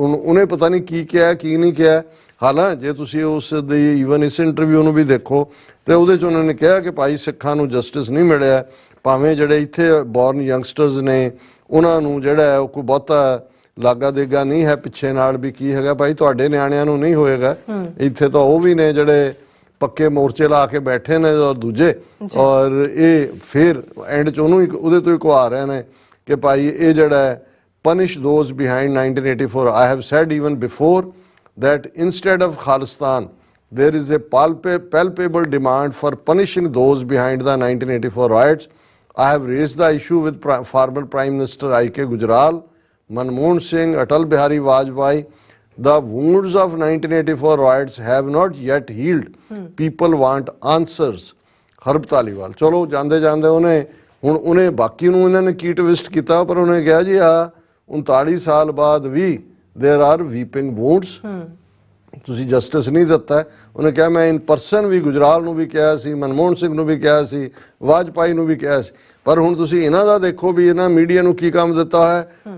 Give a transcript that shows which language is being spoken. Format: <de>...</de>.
<pa>ਉਹਨੇ ਪਤਾ ਨਹੀਂ ਕੀ ਕਿਹਾ ਕੀ ਨਹੀਂ ਕਿਹਾ। ਹਾਲਾਂ ਜੇ ਤੁਸੀਂ ਉਸ ਦੀ ਈਵਨ ਇਸ ਇੰਟਰਵਿਊ ਨੂੰ ਵੀ ਦੇਖੋ ਤੇ ਉਹਦੇ 'ਚ ਉਹਨਾਂ ਨੇ ਕਿਹਾ ਕਿ ਭਾਈ ਸਿੱਖਾਂ ਨੂੰ ਜਸਟਿਸ ਨਹੀਂ ਮਿਲਿਆ, ਭਾਵੇਂ ਜਿਹੜੇ ਇੱਥੇ ਬੋਰਨ ਯੰਗਸਟਰਸ ਨੇ ਉਹਨਾਂ ਨੂੰ ਜਿਹੜਾ ਹੈ ਉਹ ਕੋਈ ਬਹੁਤਾ ਲਾਗਾ ਦੇਗਾ ਨਹੀਂ ਹੈ ਪਿੱਛੇ ਨਾਲ ਵੀ ਕੀ ਹੈਗਾ ਭਾਈ ਤੁਹਾਡੇ ਨਿਆਣਿਆਂ ਨੂੰ ਨਹੀਂ ਹੋਏਗਾ। ਇੱਥੇ ਤਾਂ ਉਹ ਵੀ ਨੇ ਜਿਹੜੇ ਪੱਕੇ ਮੋਰਚੇ ਲਾ ਕੇ ਬੈਠੇ ਨੇ ਔਰ ਦੂਜੇ, ਔਰ ਇਹ ਫਿਰ ਐਂਡ 'ਚ ਉਹਨੂੰ ਉਹਦੇ ਤੋਂ ਹੀ ਕਹਾ ਰਹੇ ਨੇ ਕਿ ਭਾਈ ਇਹ ਜਿਹੜਾ ਹੈ</pa> <en>punish those behind 1984। I have said even before that instead of Khalistan there is a palpable demand for punishing those behind the 1984 riots। I have raised the issue with former Prime Minister I.K. Gujral, Manmohan Singh, Atal Bihari Vajpayee। The wounds of 1984 riots have not yet healed। People want answers।</en> <pa>Herb Dhaliwal ਚਲੋ ਜਾਂਦੇ ਜਾਂਦੇ ਉਹਨੇ ਬਾਕੀ ਨੂੰ ਇਹਨਾਂ ਨੇ ਕੀ twist ਕੀਤਾ, ਪਰ ਉਹਨੇ ਕਿਹਾ ਜੀ ਆ 39 ਸਾਲ ਬਾਅਦ ਵੀ</pa> <en>there are weeping wounds।</en> <pa>ਤੁਸੀਂ ਜਸਟਿਸ ਨਹੀਂ ਦਿੱਤਾ। ਉਹਨੇ ਕਿਹਾ ਮੈਂ</pa> <en>in person</en> <pa>ਵੀ ਗੁਜਰਾਲ ਨੂੰ ਵੀ ਕਿਹਾ ਸੀ, ਮਨਮੋਹਨ ਸਿੰਘ ਨੂੰ ਵੀ ਕਿਹਾ ਸੀ, ਵਾਜਪਾਈ ਨੂੰ ਵੀ ਕਿਹਾ ਸੀ, ਪਰ ਹੁਣ ਤੁਸੀਂ ਇਹਨਾਂ ਦਾ ਦੇਖੋ ਵੀ ਇਹਨਾਂ ਮੀਡੀਆ ਨੂੰ ਕੀ ਕੰਮ ਦਿੱਤਾ ਹੈ।</pa>